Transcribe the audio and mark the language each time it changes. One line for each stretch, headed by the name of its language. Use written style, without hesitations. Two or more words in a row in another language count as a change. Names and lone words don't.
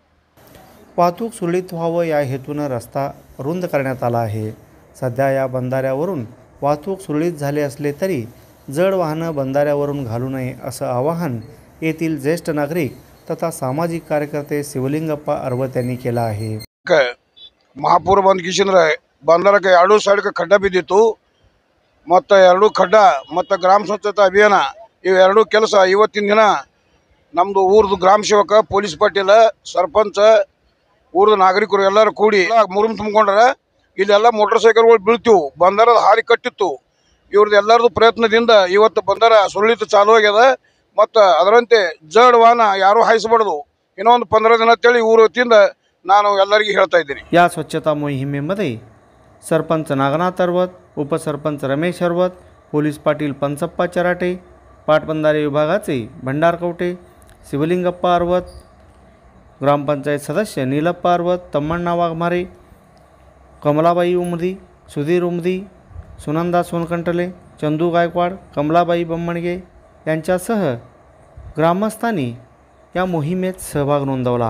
Marathi: वाहतूक सुरळीत व्हावं या हेतूनं रस्ता रुंद करण्यात आला आहे। सध्या या बंधाऱ्यावरून वाहतूक सुरळीत झाले असले तरी जड वाहनं बंधाऱ्यावरून घालू नये असं आवाहन येथील ज्येष्ठ नागरिक तथा सामाजिक कार्यकर्ते शिवलिंगप्पा अरवत यांनी केलं आहे।
Kannada: महापूर ಬಂದ್ಕಿಸಿದ್ರೆ ಬಂದರಕ್ಕೆ ಎರಡು ಸೈಡ್ಗೆ ಖಡ್ಡ ಬಿದ್ದಿತ್ತು ಮತ್ತು ಎರಡು ಖಡ್ಡ ಮತ್ತು ಗ್ರಾಮ ಸ್ವಚ್ಛತಾ ಅಭಿಯಾನ ಇವೆರಡು ಕೆಲಸ ಇವತ್ತಿನ ದಿನ ನಮ್ಮದು ಊರದು ಗ್ರಾಮ ಸೇವಕ ಪೊಲೀಸ್ ಪಾಟೀಲ ಸರ್ಪಂಚ ಊರದ ನಾಗರಿಕರು ಎಲ್ಲರೂ ಕೂಡಿ ಮುರುಮ್ ತುಂಬಿಕೊಂಡ್ರೆ ಇಲ್ಲೆಲ್ಲ ಮೋಟರ್ ಸೈಕಲ್ಗಳು ಬೀಳ್ತಿವು। ಬಂದರದ ಹಾರಿ ಕಟ್ಟಿತ್ತು। ಇವ್ರದ್ದು ಎಲ್ಲರದು ಪ್ರಯತ್ನದಿಂದ ಇವತ್ತು ಬಂದರ ಸುರಳಿತ ಚಾಲು ಆಗ್ಯದ ಮತ್ತು ಅದರಂತೆ ಜಡ್ ವಾಹನ ಯಾರು ಹಾಯಿಸಬಾರ್ದು ಇನ್ನೊಂದು 15 ದಿನ ಅಂತೇಳಿ ಊರ ವತಿಯಿಂದ ನಾನು ಎಲ್ಲರಿಗೂ ಹೇಳ್ತಾ ಇದ್ದೀನಿ।
Marathi: या स्वच्छता मोहिमेमध्ये सरपंच नागनाथ अरवत, उपसरपंच रमेश अरवत, पोलीस पाटील पंचप्पा चराटे, पाटबंधारे विभागाचे भंडार कवटे, शिवलिंगप्पा अरवत, ग्रामपंचायत सदस्य नीलप्पा अरवत, तम्मण्णा वाघमारे, कमलाबाई उमदी, सुधीर उमदी, सुनंदा सोनकंटले, चंदू गायकवाड, कमलाबाई बम्मणगे यांच्यासह ग्रामस्थांनी या मोहिमेत सहभाग नोंदवला।